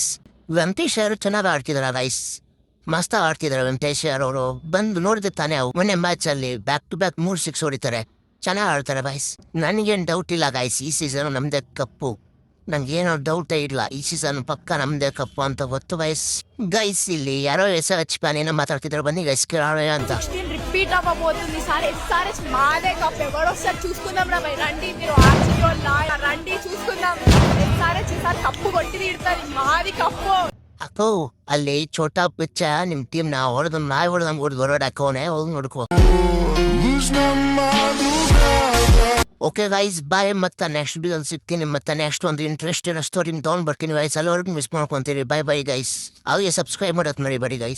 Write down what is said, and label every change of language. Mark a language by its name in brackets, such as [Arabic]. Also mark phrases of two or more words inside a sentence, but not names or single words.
[Kannada] ವೆಂಕಟೇಶ್ ಅಯ್ಯರ್ ಚೆನ್ನಾಗಿ ಆಡ್ತಿದಾರ ಗೈಸ್, ಮಸ್ತ್ ಆಡ್ತಿದಾರೆ ವೆಂಕಟೇಶ್ ಅಯ್ಯರ್ ಅವರು. ಬಂದು ನೋಡಿದ್ರೆ ತಾನೇ ಮೊನ್ನೆ ಮ್ಯಾಚಲ್ಲಿ [English] back to back [Kannada] 3 ಸಿಕ್ಸ್ ಹೊಡಿತಾರೆ. ಚೆನ್ನಾಗಿ ಆಡ್ತಾರೆ ಗೈಸ್. ನನಗೇನು ಡೌಟ್ ಇಲ್ಲ ಗೈಸ್, ಈ ಸೀಸನ್ ನಮ್ದೇ ಕಪ್ಪು. ನಂಗೇನೋ ಡೌಟೇ ಇಲ್ಲ, ಈ ಸೀಸನ್ ಪಕ್ಕ ನಮ್ದೇ ಕಪ್ಪು ಅಂತ ಗೊತ್ತು ಗೈಸ್. ಇಲ್ಲಿ ಯಾರೋ SRH ಫ್ಯಾನ್ ಏನೋ [Telugu] మాట్లాడుతున్నారు, బన్నీ గైస్ కేరళ అంతా రిపీట్ అవ్వబోతుంది. ఈసారి SRH మాదే కప్. ఎవరో ఒకసారి చూసుకుందాం రా భయ్. రండి మీరు RCB వాళ్ళ రండి చూసుకుందాం. SRH ఈసారి కప్పు కొట్టి తీరుతారు, మాది కప్పు. [Kannada] ಅಕ್ಕೋ ಅಲ್ಲಿ ಛೋಟಾ ಪಿಚ್ಚ ನಿಮ್ ಟೀಮ್ ನಾ ಹೊಡೆದು ನಾಯಿ ಹೊಡೆದು ನಮ್ಗೆ ಹೊಡೆದು ಹೊರಡ್ ಹಾಕೋನೆ ಹೋಗಿ ನೋಡ್ಕೋ. [English] okay guys, bye. [Kannada] ಮತ್ತೆ [English] next video [Kannada] ಸಿಗ್ತೀನಿ. ಮತ್ತೆ ನೆಕ್ಸ್ಟ್ ಒಂದು [English] interesting story [Kannada] ತೊಗೊಂಡ್ ಬರ್ತೀನಿ ಗೈಸ್. ಅಲ್ಲಿವರೆಗೂ ಮಿಸ್ ಮಾಡ್ಕೊಂತೀರಿ. [English] bye guys. [Kannada] ಹಾಗೆ ಸಬ್ಸ್ಕ್ರೈಬ್ ಮಾಡೋದು ಮರಿಬೇಡಿ ಗೈಸ್.